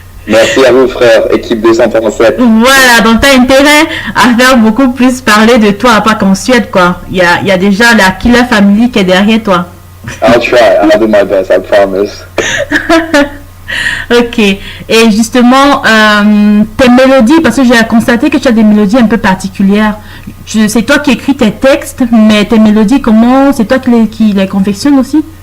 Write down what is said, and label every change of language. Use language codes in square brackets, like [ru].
[fr] Merci à vous, frère, équipe 237. Voilà, donc t'as intérêt à faire beaucoup plus parler de toi, pas qu'en Suède, quoi. Il y a déjà la Killer Family qui est derrière toi. [en] I'll try, I'll do my best, I promise. [fr] Ok, et justement, tes mélodies, parce que j'ai constaté que tu as des mélodies un peu particulières. C'est toi qui écris tes textes, mais tes mélodies, comment, c'est toi qui les confectionnes aussi?